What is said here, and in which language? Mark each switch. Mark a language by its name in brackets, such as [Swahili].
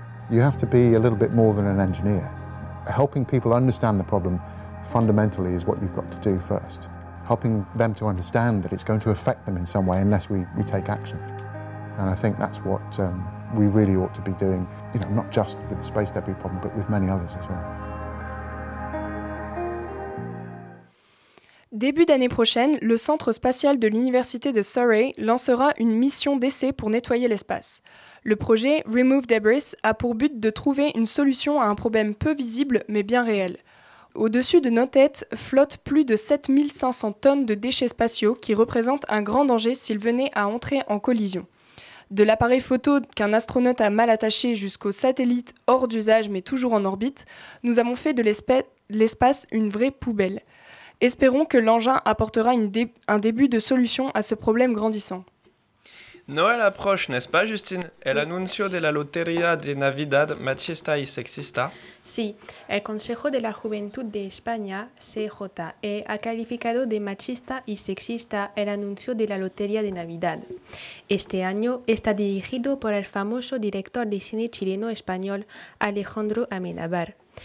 [English] You have to be a little bit more than an engineer. Helping people understand the problem fundamentally is what you've got to do first. Helping them to understand that it's going to affect them in some way unless we take action. And I think that's what we really ought to be doing, you know, not just with the space debris problem, but with many others as well. [French] Début d'année prochaine, le Centre spatial de l'Université de Surrey lancera une mission d'essai pour nettoyer l'espace. Le projet Remove Debris a pour but de trouver une solution à un problème peu visible mais bien réel. Au-dessus de nos têtes flottent plus de 7500 tonnes de déchets spatiaux qui représentent un grand danger s'ils venaient à entrer en collision. De l'appareil photo qu'un astronaute a mal attaché jusqu'au satellite hors d'usage mais toujours en orbite, nous avons fait de l'espace une vraie poubelle. Espérons que l'engin apportera un début de solution à ce problème grandissant. Noël approche, n'est-ce pas, Justine? [Spanish] El anuncio de la Lotería de Navidad Machista y Sexista? Sí, el Consejo de la Juventud de España, CJE, ha calificado de machista y sexista el anuncio de la Lotería de Navidad. Este año está dirigido por el famoso director de cine chileno-español Alejandro Amenábar.